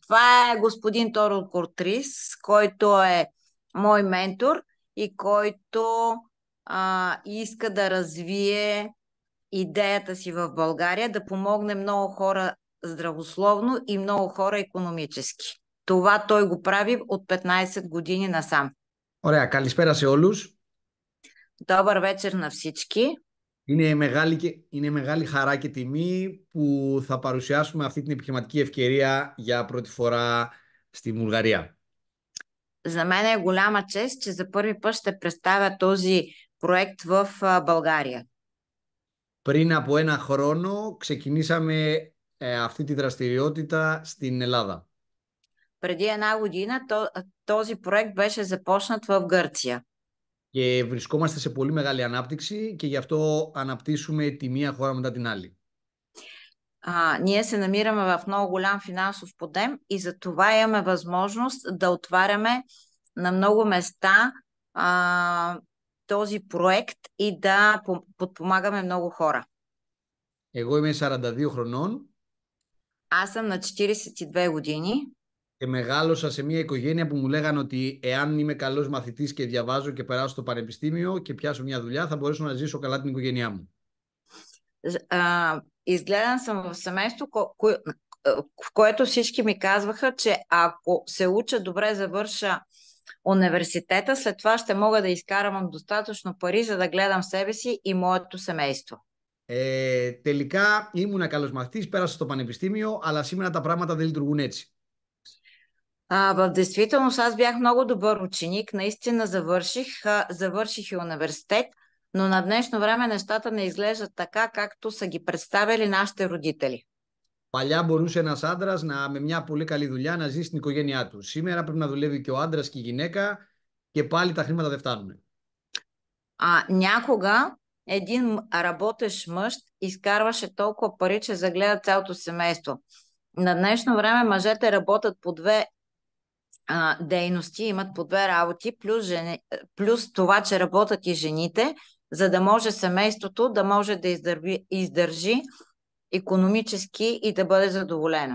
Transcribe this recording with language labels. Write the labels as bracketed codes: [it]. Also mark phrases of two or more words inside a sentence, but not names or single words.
[bg] Това е господин Торо Кортрис, който е мой ментор и който иска да развие идеята си в България, да помогне много хора здравословно и много хора икономически. Това той го прави от 15 години насам. [el] Ωραία, καλησπέρα σε όλους. [bg] Добър вечер на всички. [el] Είναι μεγάλη χαρά και τιμή που θα παρουσιάσουμε αυτή την επιχειρηματική ευκαιρία για πρώτη φορά στη Βουλγαρία. [bg] За мен е голяма чест, че за първи път ще представя този проект в България. [el] Πριν από ένα χρόνο ξεκινήσαμε αυτή τη δραστηριότητα στην Ελλάδα. [bg] Преди една година този проект беше започнат в Гърция. [el] Και βρισκόμαστε σε πολύ μεγάλη ανάπτυξη και γι' αυτό αναπτύσσουμε τη μία χώρα μετά την άλλη. [bg] Ние се намираме в много голям финансов подем и за това имаме възможност да отваряме на много места този проект и да подпомагаме много хора. [el] Εγώ είμαι 42 χρονών. [bg] Аз съм на 42 години. [el] Και μεγάλωσα σε μια οικογένεια που μου λέγανε ότι εάν είμαι καλός μαθητής και διαβάζω και περάσω στο πανεπιστήμιο και πιάσω μια δουλειά, θα μπορέσω να ζήσω καλά την οικογένειά μου. [bg] Изгледан съм в семейство, в което всички ми казваха, че ако се уча добре, завърша университета, след това ще мога да изкарам достатъчно пари, за да гледам себе си и моето семейство. [el] Τελικά ήμουν καλός μαθητής, πέρασα στο πανεπιστήμιο, αλλά σήμερα τα πράγματα δεν λειτουργούν έτσι. [bg] В действителност аз бях много добър ученик, наистина завърших и университет, но на днешно време нещата не изглеждат така, както са ги представили нашите родители. [el] Παλιά μπορούσε ένας άντρας με μια πολύ καλή δουλειά να ζει στην οικογένειά του. Σήμερα πρέπει να δουλεύει και ο άντρας και η γυναίκα και πάλι τα χρήματα δεν φτάνουν. [bg] Някога един работещ мъж изкарваше толкова пари, че загледа цялото семейство. На днешно време мъжете работят по две дейности, имат по две работи, плюс това, че работят и жените, за да може семейството да може да издържи икономически и да бъде задоволено.